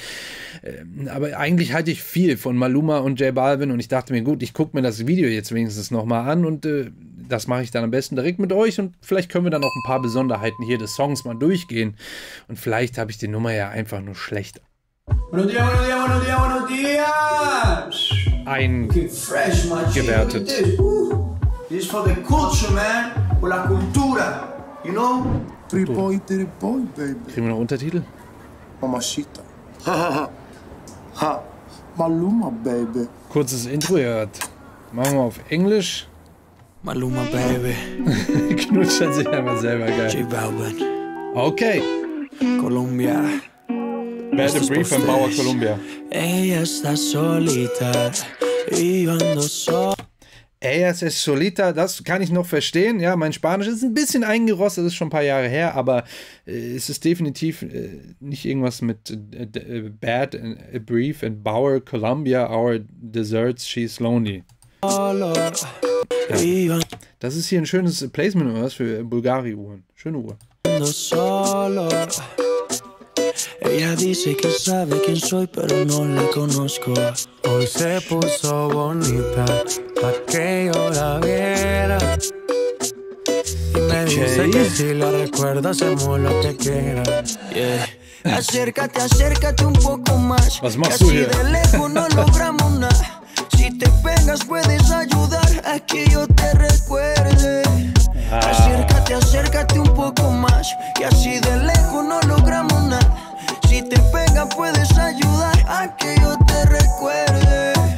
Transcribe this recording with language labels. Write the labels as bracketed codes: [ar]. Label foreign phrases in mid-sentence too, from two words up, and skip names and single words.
[de] Aber eigentlich halte ich viel von Maluma und J Balvin und ich dachte mir, gut, ich gucke mir das Video jetzt wenigstens nochmal an und das mache ich dann am besten direkt mit euch und vielleicht können wir dann auch ein paar Besonderheiten hier des Songs mal durchgehen und vielleicht habe ich die Nummer ja einfach nur schlecht eingewertet. [en] This is for the culture, man, for [es] la cultura, [en] you know? 3 point, baby. [de] Kriegen wir noch Untertitel? [es] Mamacita. Ha. Maluma, [en] baby. [de] Kurzes Intro, ihr hört. Machen wir auf Englisch. [en] Maluma, baby. [de] Knutschern sich einfach selber, geil. J Balvin. Okay. Colombia. [en] Bad and Brief [de] von Bauer Colombia. [es] Ella está solita y yo ando solo. Ellas es solita, [de] das kann ich noch verstehen. Ja, mein Spanisch ist ein bisschen eingerostet, das ist schon ein paar Jahre her, aber es ist definitiv nicht irgendwas mit [en] Bad and Brief and Bauer Colombia, Our Desserts, She's Lonely. [de] Ja. Das ist hier ein schönes Placement oder was für Bulgari-Uhren. Schöne Uhr. [es] Ella dice que sabe quién soy, pero no la conozco. Hoy se puso bonita, pa' que yo la viera. Y me dice que si la recuerda, hacemos lo que quiera. [en] Yeah. [es] Acércate, acércate un poco más. [de] Was machst du hier? [es] De lejos no logramos nada. Si te pegas, puedes ayudar a que yo te recuerde. Acércate, acércate un poco más. Y así de lejos no logramos nada. Si te pega puedes ayudar a que yo te recuerde.